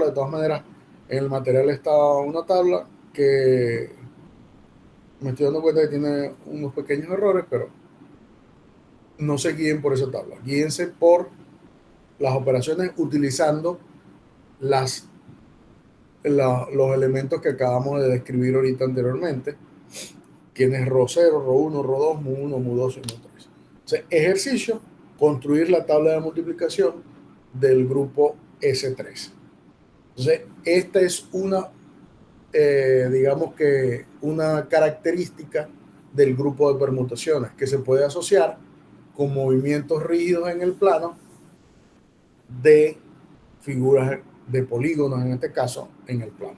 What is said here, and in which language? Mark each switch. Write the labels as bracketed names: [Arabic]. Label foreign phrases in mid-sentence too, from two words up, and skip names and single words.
[Spanish] De todas maneras, en el material está una tabla que me estoy dando cuenta que tiene unos pequeños errores, pero no se guíen por esa tabla. Guíense por las operaciones utilizando los elementos que acabamos de describir ahorita anteriormente, quienes ρ0, ρ1, ρ2, μ1, μ2 y μ3. Entonces, ejercicio, construir la tabla de multiplicación del grupo S3. Entonces, esta es digamos que una característica del grupo de permutaciones que se puede asociar con movimientos rígidos en el plano de figuras de polígonos, en este caso, en el plano.